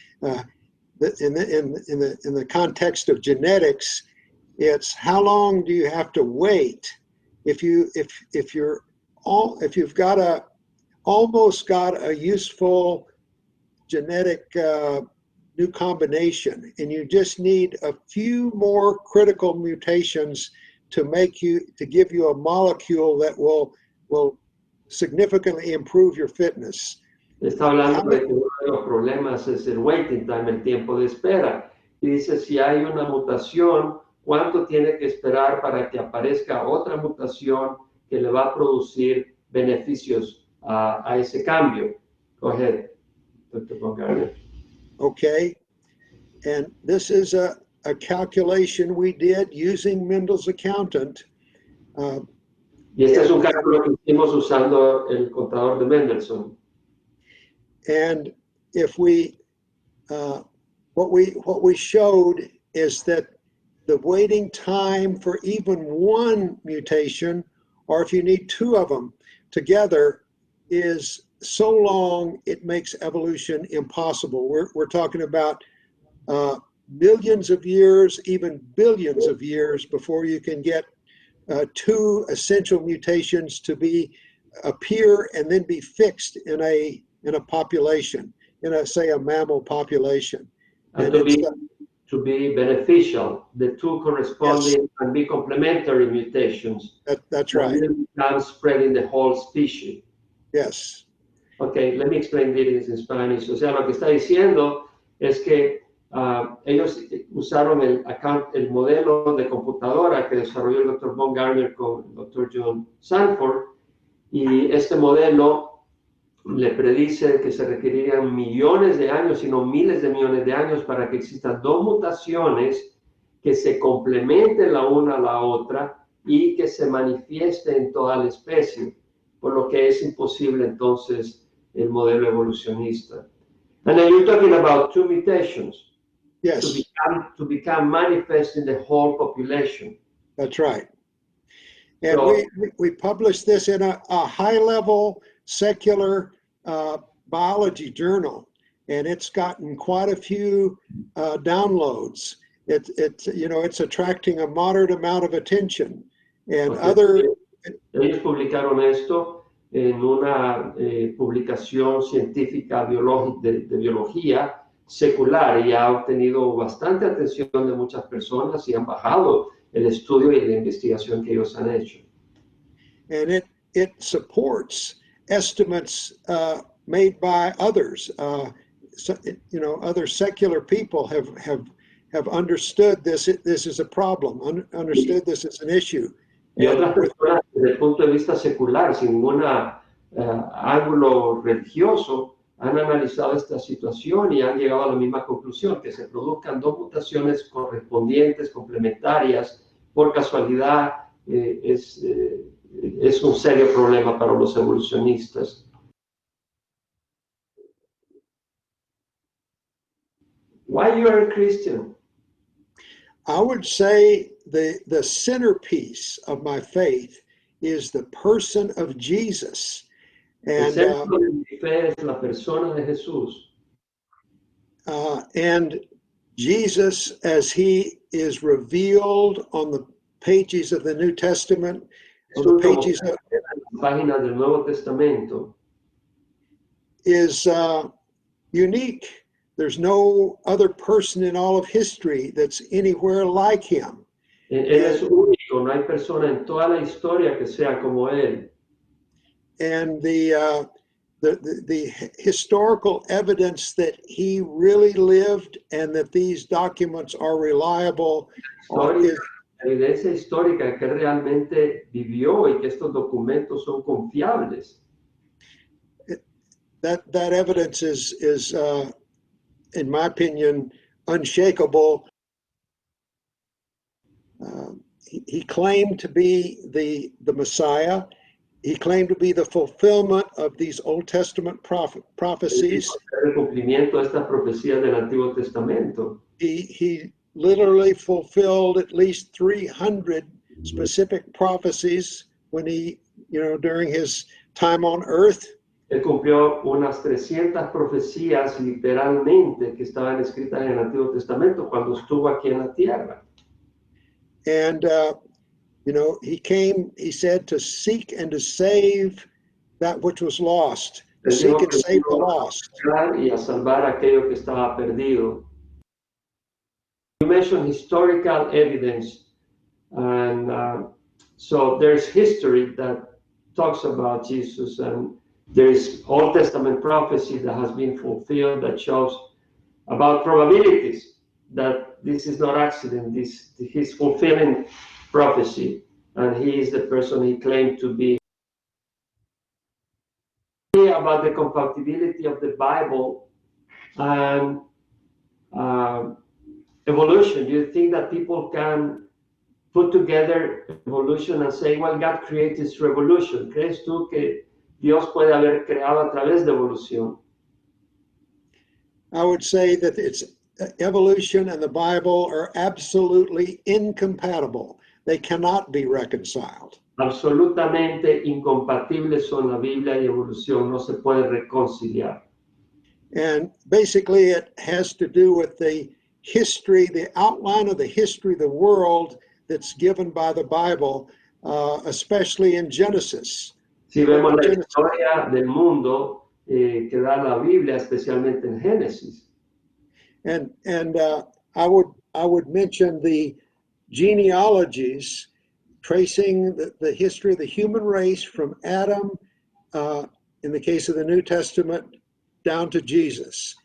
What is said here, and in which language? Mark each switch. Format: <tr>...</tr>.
<en>In the context of genetics, it's how long do you have to wait if you've almost got a useful genetic new combination, and you just need a few more critical mutations to give you a molecule that will significantly improve your fitness.</en> <es>Está hablando de que uno de los problemas es el waiting time, el tiempo de espera. Y dice, si hay una mutación, ¿cuánto tiene que esperar para que aparezca otra mutación que le va a producir beneficios a ese cambio?</es> <en>Go ahead, Dr. Baumgartner. Okay, and this is a calculation we did using Mendel's accountant.</en> <es>Y este es un cálculo que hicimos usando el contador de Mendelssohn.</es> <en>And if what we showed is that the waiting time for even one mutation, or if you need two of them together, is so long it makes evolution impossible. We're talking about millions of years, even billions of years before you can get two essential mutations to appear and then be fixed in a population, say a mammal population. And to be beneficial, the two corresponding, yes, and be complementary mutations. That's right. Become spreading the whole species. Yes. Okay, let me explain this in Spanish.</en> <es>O sea, lo que está diciendo es que ellos usaron el modelo de computadora que desarrolló el Dr. Baumgartner con el Dr. John Sanford, y este modelo le predice que se requerirían millones de años, sino miles de millones de años para que existan dos mutaciones que se complementen la una a la otra y que se manifieste en toda la especie, por lo que es imposible entonces el modelo evolucionista.</es> <en>And then you're talking about two mutations. Yes. To become manifest in the whole population. That's right. And so, we published this in a high-level secular biology journal, and it's gotten quite a few downloads. It's attracting a moderate amount of attention, and</en> <es>ellos publicaron esto en una publicación científica de biología secular y ha obtenido bastante atención de muchas personas y han bajado el estudio y la investigación que ellos han hecho.</es> <en>And it supports estimates made by others. Other secular people have understood this is a problem, understood this is an issue.</en> <es>Y otras personas, desde el punto de vista secular, sin ningún ángulo religioso, han analizado esta situación y han llegado a la misma conclusión, que se produzcan dos mutaciones correspondientes, complementarias, por casualidad, es un serio problema para los evolucionistas.</es> <en>Why you are a Christian? I would say the centerpiece of my faith is the person of Jesus.</en> <es>El centro de mi fe es la persona de Jesús.</es> <en>And Jesus, as he is revealed on the pages of the New Testament, on the pages of</en> <es>páginas del Nuevo Testamento,</es> <en>is unique. There's no other person in all of history that's anywhere like him.</en> <es>Él es único, no hay persona en toda la historia que sea como él.</es> <en>And the historical evidence that he really lived and that these documents are reliable</en> <es>La evidencia histórica que realmente vivió y que estos documentos son confiables.</es> <en>That evidence is in my opinion, unshakable. He claimed to be the Messiah. He claimed to be the fulfillment of these Old Testament prophecies.</en> <es>El cumplimiento de estas profecías del Antiguo Testamento.</es> <en>He literally fulfilled at least 300 specific prophecies when during his time on earth.</en> <es>Él cumplió unas 300 profecías literalmente que estaban escritas en el Antiguo Testamento cuando estuvo aquí en la tierra.</es> <en>And, he said to seek and to save that which was lost, to seek and save the lost.</en> <es>Y a salvar aquello que estaba perdido.</es> <en>You mentioned historical evidence, and so there's history that talks about Jesus, and there is Old Testament prophecy that has been fulfilled that shows about probabilities that this is not accident. He's fulfilling prophecy, and he is the person he claimed to be. About the compatibility of the Bible and evolution. Do you think that people can put together evolution and say, well, God created this revolution?</en> <es>¿Crees tú que Dios puede haber creado a través de evolución?</es> <en>I would say that it's evolution and the Bible are absolutely incompatible. They cannot be reconciled.</en> <es>Absolutamente incompatibles son la Biblia y evolución, no se puede reconciliar.</es> <en>And basically it has to do with the history, the outline of the history of the world that's given by the Bible, especially in Genesis.</en> <es>Si vemos la historia del mundo que da la Biblia, especialmente en Génesis.</es> <en>And I would mention the genealogies tracing the history of the human race from Adam, in the case of the New Testament, down to Jesus.</en>